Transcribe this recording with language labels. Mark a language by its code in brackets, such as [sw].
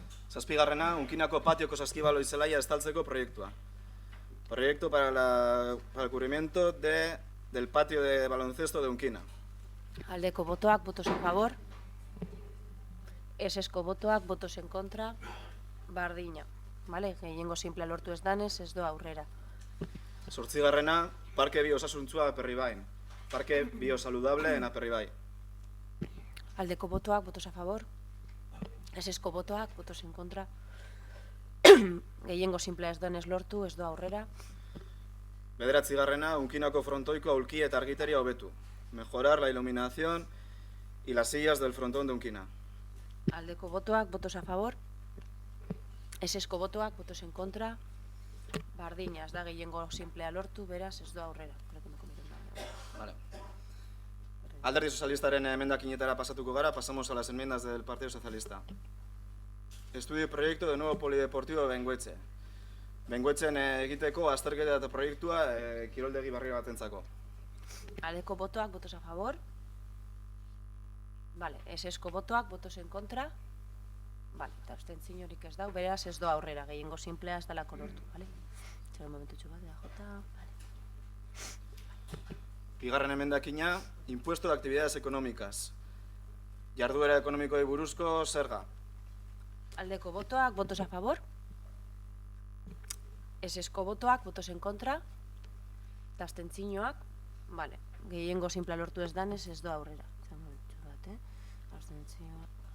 [eu] Zazpigarrena, Unkinako patioko saskibaloi zelaia estaltzeko proiektua. [es] Proyecto para el cubrimiento del patio de baloncesto de Unkina. [eu] Aldeko botoak, [es] votos a favor. [eu] Esesko botoak, [es] votos en contra. [eu] Bardina. Vale, gehiengo simplea lortu ez danez, ez doa aurrera. Zortzigarrena, parke biosasuntzua Aperribain. [es] Parke biosaludable en Aperribai. [eu] Aldeko botoak, [es] votos a favor. [eu] Esesko botoak, [es] votos en contra. [eu] Gehiengo simplea ez danez lortu, ez doa aurrera. Bederatzigarrena, Unkinako frontoiko aulki eta argiteria hobetu. [es] Mejorar la iluminación y las sillas del frontón de Unkina. [eu] Aldeko botoak, [es] votos a favor. [eu] Esesko botoak, [es] votos en contra. [eu] Bardina, ez da gehiengo simplea lortu, beraz, ez doa aurrera. Vale. Alderdi Sozialistaren emendakinetara pasatuko gara, [es] pasamos a las enmiendas del Partido Socialista. Estudio y proyecto de nuevo polideportivo de Bengoetxe. [eu] Bengoetxen egiteko azterketa eta proiektua kiroldegi barri batentzako. Aldeko botoak, [es] votos a favor. Vale, [eu] esesko botoak, [es] votos en contra. [eu] Vale, eta abstentziorik ez dau, beraz ez doa aurrera, gehiengo simplea ez dalako lortu, vale? Txera momentutxo bat, Jota, vale. Bigarren emendakina, [es] impuesto de actividades económicas. [eu] Jarduera ekonomikoei buruzko zerga. Aldeko botoak, [es] votos a favor. [eu] Esesko botoak, [es] votos en contra. [eu] Eta abstentzioak, vale, gehiengo simplea lortu ez danez ez doa aurrera. Txera momentutxo bat, abstentzioak.